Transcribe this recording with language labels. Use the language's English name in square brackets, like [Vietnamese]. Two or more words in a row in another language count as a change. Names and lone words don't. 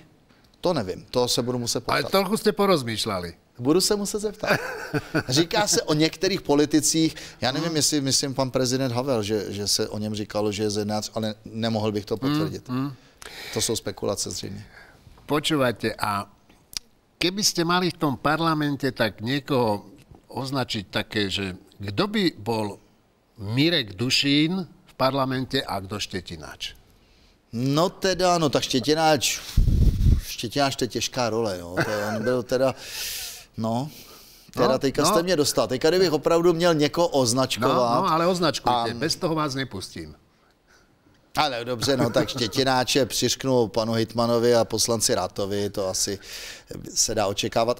[Czech] To nevím, to se budu muset poptat. Ale trochu jste porozmýšleli. Budu se muset zeptat. Říká se o některých politicích, já nevím, jestli myslím pan prezident Havel, že se o něm říkalo, že je zednář, ale nemohl bych to potvrdit. To jsou spekulace zřejmě. [Slovak] Počúvate, a keby ste mali v tom parlamente tak niekoho označiť také, že kdo by bol Mirek Dušín v parlamente a kdo Štětináč? [Czech] No teda, no tak Štětináč to je těžká role, no. On byl teda, teďka jste mě dostal. Teďka kdybych opravdu měl někoho označkovat. No, ale označkujte, bez toho vás nepustím. Ale dobře, no tak Štětináče přišknu panu hejtmanovi a poslanci Rátovi, to asi se dá očekávat.